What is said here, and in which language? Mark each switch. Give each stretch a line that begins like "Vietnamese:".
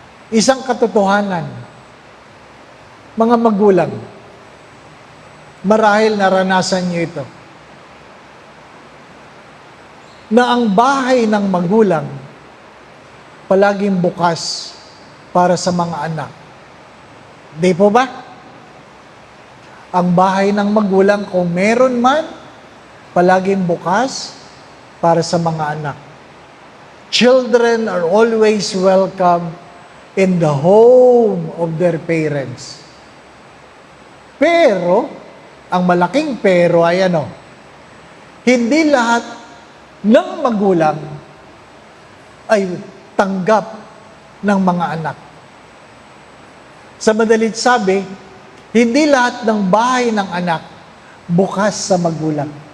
Filipino: Isang katotohanan, mga magulang, marahil naranasan niyo ito, na ang bahay ng magulang palaging bukas para sa mga anak. Di po ba? Ang bahay ng magulang, kung meron man, palaging bukas para sa mga anak.
English: Children are always welcome in the home of their parents.
Filipino: Pero, ang malaking pero ay ano, hindi lahat ng magulang ay tanggap ng mga anak. Sa madalit sabi, hindi lahat ng bahay ng anak bukas sa magulang.